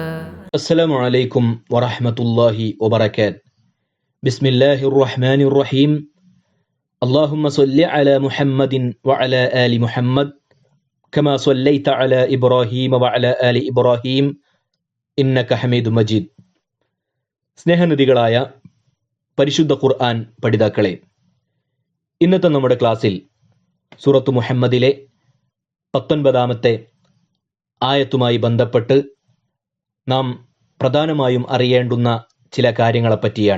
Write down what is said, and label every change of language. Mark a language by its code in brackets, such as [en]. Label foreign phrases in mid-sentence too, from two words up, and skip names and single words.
[ar] السلام عليكم ورحمة الله وبركاته. بسم الله الرحمن الرحيم. اللهم صل على محمد وعلى آل محمد كما صليت على إبراهيم وعلى آل إبراهيم إنك حميد مجيد. [ml] സ്നേഹനിധികളായ പരിശുദ്ധ ഖുർആൻ പഠിതാക്കളെ, ഇന്നത്തെ നമ്മുടെ ക്ലാസ്സിൽ സൂറത്ത് മുഹമ്മദിലെ 19-ാമത്തെ ആയത്തുമായി ബന്ധപ്പെട്ട് നാം പ്രധാനമായും അറിയേണ്ടുന്ന ചില കാര്യങ്ങളെപ്പറ്റിയാണ്.